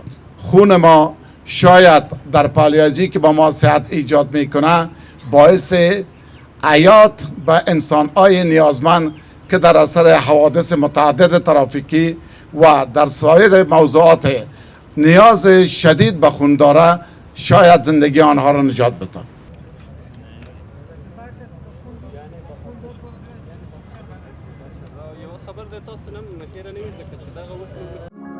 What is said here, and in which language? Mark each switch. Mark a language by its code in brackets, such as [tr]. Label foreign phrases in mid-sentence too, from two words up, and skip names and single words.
[fa] خون ما شاید در پالیازی که با ما صحت ایجاد میکنه باعث حیات به انسان‌های نیازمند که در اثر حوادث متعدد ترافیکی و در سایر موضوعات نیاز شدید به خون داره شاید زندگی آنها را نجات بده. [ps] یو خبر د تاسو نن هیره نه وي ځکه چې دغه اوس موږ